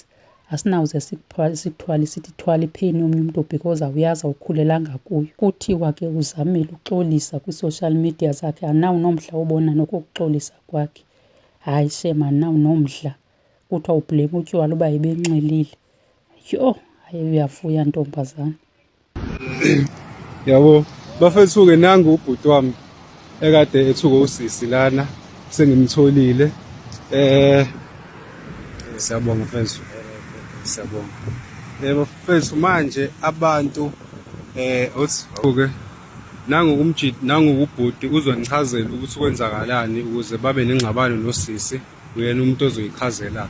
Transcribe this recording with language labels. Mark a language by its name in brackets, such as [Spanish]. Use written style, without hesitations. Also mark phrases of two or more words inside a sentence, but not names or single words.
[Xhosa] Asinawuze sikuthwale sithi thwala iphini yomnye umntu because awuyazi, awukhulelanga kuyo. Kuthiwa ke uzamile uxolisa kwi- [English] social media [Xhosa] zakhe, anawo nomdla wobona nokuxolisa kwakhe. Hayi shem, anawo nomdla. Kuthiwa ublame utywala uba ebenxilile. Yho, hayi uyavuya ntombazana. [Zulu] Yabo bafethu-ke nangu ubhuti wami ekade ethuke usisi lana, sengimtholile. Siyabonga mfethu, siyabonga. Bafethu manje abantu othi nangu ubhuti uzonichazela ukuthi kwenzakalani ukuze babe nengxabano nosisi, uyena umuntu ozoyichazela.